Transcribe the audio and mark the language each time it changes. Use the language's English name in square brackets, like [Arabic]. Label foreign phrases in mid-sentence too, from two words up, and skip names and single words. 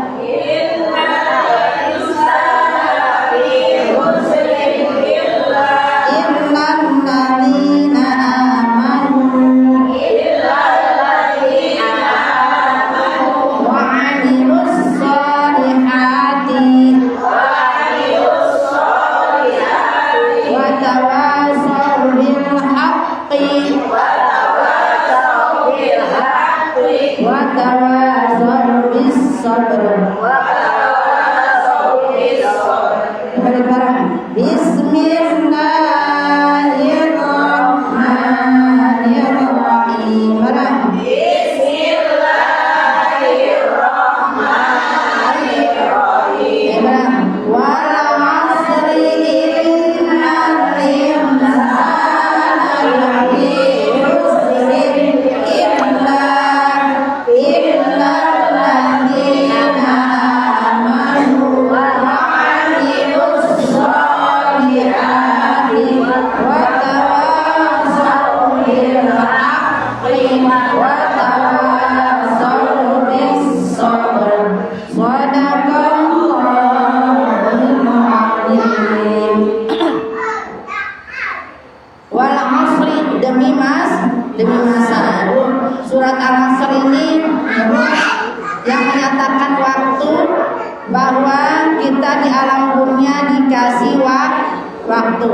[Arabic] الذين آمنوا وعملوا الصالحات وتواصوا بالحق وتواصوا بالصبر. [Indonesian] Bareng-bareng. [Arabic] Bismillahirrahmanirrahim. [Indonesian] Bareng. Bareng. [Arabic] والعصر إن الإنسان لفي خسر إلا الذين آمنوا وعملوا الصالحات وتواصوا بالحق وتواصوا بالصبر. صدق الله العظيم. والعصر [Indonesian] demi masa. Surat Al-Asr ini yang menyatakan waktu, bahwa kita di alam dunia dikasih waktu.